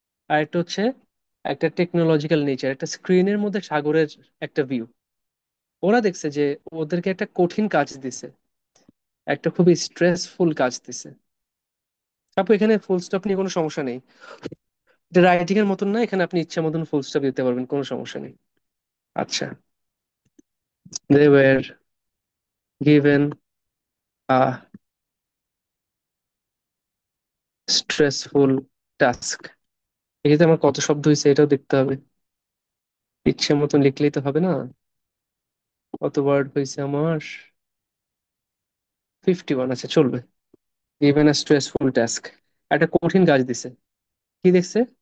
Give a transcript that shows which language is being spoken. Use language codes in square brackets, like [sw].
[bn] আর একটা হচ্ছে একটা টেকনোলজিক্যাল নেচার, একটা স্ক্রিনের মধ্যে সাগরের একটা ভিউ। ওরা দেখছে যে ওদেরকে একটা কঠিন কাজ দিছে, একটা খুবই স্ট্রেসফুল কাজ দিছে। আপু এখানে ফুল স্টপ নিয়ে কোনো সমস্যা নেই, এটা রাইটিং এর মতন না, এখানে আপনি ইচ্ছা মতন ফুল স্টপ দিতে পারবেন, কোনো সমস্যা নেই। [en] আচ্ছা, they were given a stressful task। [bn] এক্ষেত্রে আমার কত শব্দ হয়েছে এটাও দেখতে হবে, ইচ্ছে মতন লিখলেই তো হবে না। কত ওয়ার্ড হয়েছে আমার? 51। আচ্ছা চলবে। [en] given a stressful task, [bn] একটা কঠিন কাজ দিছে। কি দেখছে?